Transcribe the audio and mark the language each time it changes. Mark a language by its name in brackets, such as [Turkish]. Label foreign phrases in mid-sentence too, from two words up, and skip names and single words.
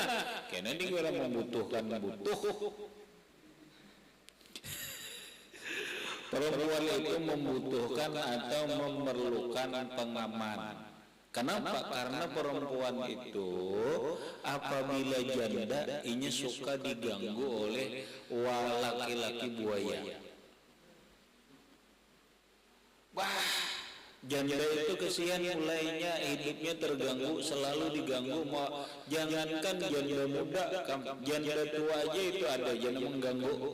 [Indonesian] Karena dia membutuhkan Perempuan itu membutuhkan atau memerlukan pengaman. Kenapa? Karena perempuan itu apabila janda ini suka diganggu oleh laki-laki buaya. Wah, janda itu kesian, mulainya hidupnya terganggu, selalu diganggu. Jangankan janda muda, janda tua aja itu ada janda mengganggu.